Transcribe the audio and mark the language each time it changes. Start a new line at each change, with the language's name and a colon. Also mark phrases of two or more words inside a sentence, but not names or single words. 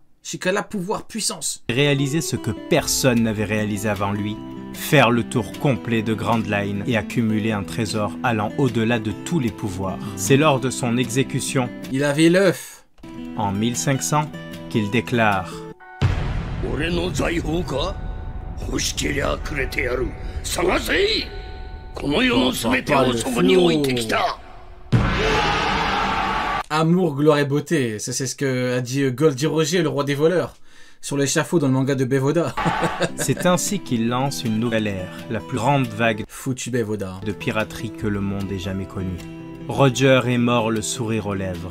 Japanese: Shikara,
French: pouvoir, puissance. réalisé ce que personne n'avait réalisé avant lui. Faire le tour complet de Grand Line et accumuler un trésor allant au-delà de tous les pouvoirs. C'est lors de son exécution, Il avait l'œuf. en 1500, qu'il déclare
Japanese: 俺の財宝か欲しけりゃくれてやる探せこの世の全てをそこに置いてきた
French: Amour, gloire et beauté. Ça, c'est ce que a dit Goldie Roger, le roi des voleurs. Sur l'échafaud dans le manga de Bevoda. C'est ainsi qu'il lance une nouvelle ère, la plus grande vague Foutu Bevoda. de piraterie que le monde ait jamais connue. Roger est mort le sourire aux lèvres.